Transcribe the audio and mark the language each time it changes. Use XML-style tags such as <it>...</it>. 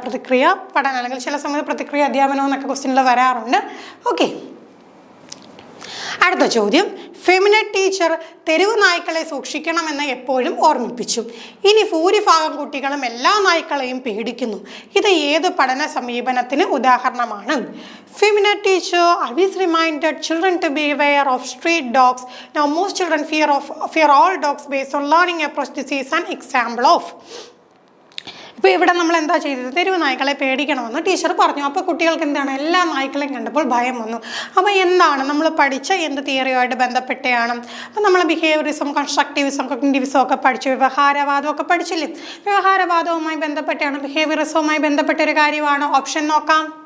<ml>പ്രതിക്രിയ പഠനം അല്ലെങ്കിൽ ചില സമയത്ത് പ്രതിക്രിയ അധ്യാപനം എന്നൊക്കെ ക്വസ്റ്റ്യനിൽ വരാറുണ്ട്. ഓക്കെ, അടുത്ത ചോദ്യം. ഫെമിനറ്റ് ടീച്ചർ തെരുവ് നായ്ക്കളെ സൂക്ഷിക്കണമെന്ന് എപ്പോഴും ഓർമ്മിപ്പിച്ചു. ഇനി ഭൂരിഭാഗം കുട്ടികളും എല്ലാ നായ്ക്കളെയും പേടിക്കുന്നു. ഇത് ഏത് പഠന സമീപനത്തിന് ഉദാഹരണമാണ്?</ml> <en>ഫെമിനറ്റ് teacher always reminded children to be aware of street dogs. Now most children fear all dogs based on learning approach. This is an example of.</en> <ml>ഇപ്പോൾ ഇവിടെ നമ്മൾ എന്താ ചെയ്തത്? തെരുവ് നായ്ക്കളെ പേടിക്കണമെന്ന് ടീച്ചർ പറഞ്ഞു. അപ്പോൾ കുട്ടികൾക്ക് എന്താണ്? എല്ലാ നായ്ക്കളെയും കണ്ടപ്പോൾ ഭയം വന്നു. അപ്പോൾ എന്താണ് നമ്മൾ പഠിച്ച എന്ത് തിയറിയുമായിട്ട് ബന്ധപ്പെട്ടാണ്? അപ്പോൾ നമ്മൾ ബിഹേവിയറിസം, കൺസ്ട്രക്റ്റിവിസം, കോഗ്നിറ്റിവിസം ഒക്കെ പഠിച്ചു, വ്യവഹാരവാദം ഒക്കെ പഠിച്ചില്ലേ? വ്യവഹാരവാദവുമായി ബന്ധപ്പെട്ടാണ്, ബിഹേവിയറിസവുമായി ബന്ധപ്പെട്ട ഒരു കാര്യമാണ്. ഓപ്ഷൻ നോക്കാം.</ml>